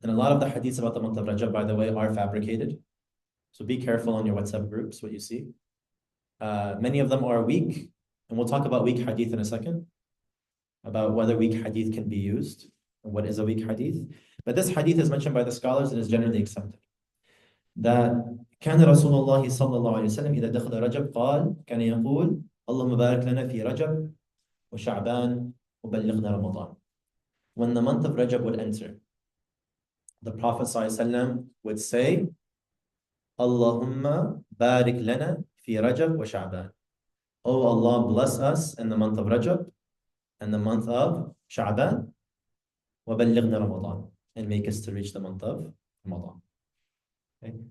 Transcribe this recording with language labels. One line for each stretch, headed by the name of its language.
English: And a lot of the hadiths about the month of Rajab, by the way, are fabricated. So be careful on your WhatsApp groups, what you see. Many of them are weak, and we'll talk about weak hadith in a second, about whether weak hadith can be used, and what is a weak hadith. But this hadith is mentioned by the scholars and is generally accepted. that
Arabic: كان رسول الله صلى الله عليه وسلم إذا دخل رجب قال كان يقول اللهم بارك لنا في رجب وشعبان وبلغنا رمضان.
English: When the month of Rajab would enter, the Prophet ﷺ would say,
Arabic: Allahumma barik lana fi Rajab wa Sha'ban.
English: Oh Allah, bless us in the month of Rajab and the month of Sha'ban,
Arabic: wa ballighna Ramadan,
English: and make us to reach the month of Ramadan. Okay.